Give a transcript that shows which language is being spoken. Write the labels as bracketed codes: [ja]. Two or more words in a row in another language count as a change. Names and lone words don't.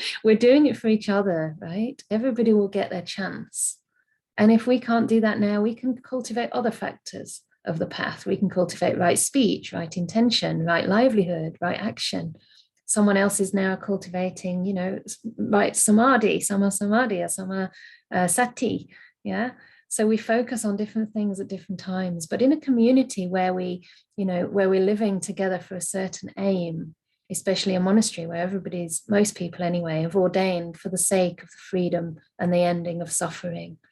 [en] We're doing it for each other, right? Everybody will get their chance. And if we can't do that now, we can cultivate other factors of the path. We can cultivate right speech, right intention, right livelihood, right action. Someone else is now cultivating, right samadhi, [pi] sama samadhi, [en] or [pi] sama sati, [en] yeah? So we focus on different things at different times, but in a community where where we're living together for a certain aim, especially a monastery where most people anyway, have ordained for the sake of the freedom and the ending of suffering.